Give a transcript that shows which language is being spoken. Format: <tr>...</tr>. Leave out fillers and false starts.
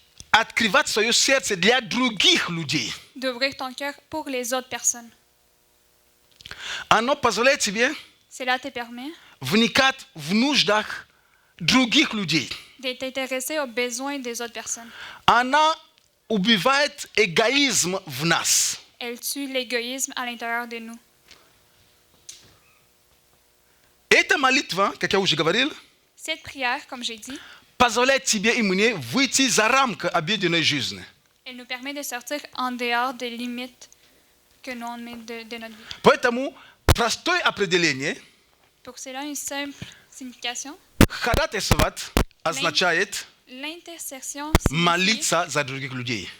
<ru>открывать свое сердце для других людей.</ru> <fr>d'ouvrir ton cœur pour les autres personnes.</fr> <ru>Она позволяет тебе</ru> <fr>Cela te permet</fr> <ru>вникать в нуждах других людей.</ru> <fr>de t'intéresser aux besoins des autres personnes.</fr> <ru>Она убивает эгоизм в нас.</ru> <fr>Elle tue l'égoïsme à l'intérieur de nous.</fr> <ru>Эта молитва, как я уже говорил,</ru> <fr>Cette prière, comme j'ai dit,</fr> <ru>позволяет тебе и мне выйти за рамки обыденной жизни.</ru> <fr>elle nous permet de sortir en dehors des limites que nous on met de notre vie.</fr> <ru>Поэтому простое определение</ru> <fr>Pour cela, une simple signification.</fr> <ru>ходатайствовать означает</ru> <fr>L'intercession signifie</fr> <ru>молиться за других людей.</ru>